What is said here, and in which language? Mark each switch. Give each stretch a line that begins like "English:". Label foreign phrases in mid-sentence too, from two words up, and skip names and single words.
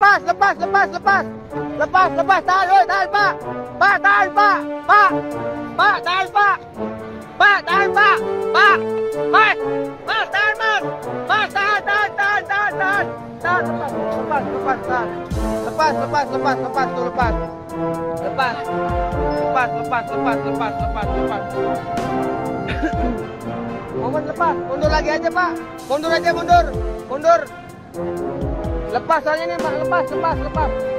Indonesian: Lepas, lepas, lepas, lepas. Lepas, lepas, tahan, oi, tahan, Pak. Pak, tahan, Pak. Pak. Pak, tahan, Pak. Pak, tahan, Pak. Pak. Mas. Mas, tahan, Mas. Mas, tahan, tahan, tahan, tahan, tahan. Tahan, lepas, lepas, lepas, tahan. Lepas, lepas, lepas, lepas, tuh, lepas. Lepas. Lepas, lepas, lepas, lepas, lepas, lepas. Momen lepas. Mundur lagi aja, Pak. Mundur aja, mundur. Mundur. Lepas soalnya nih, Pak. Lepas, lepas, lepas.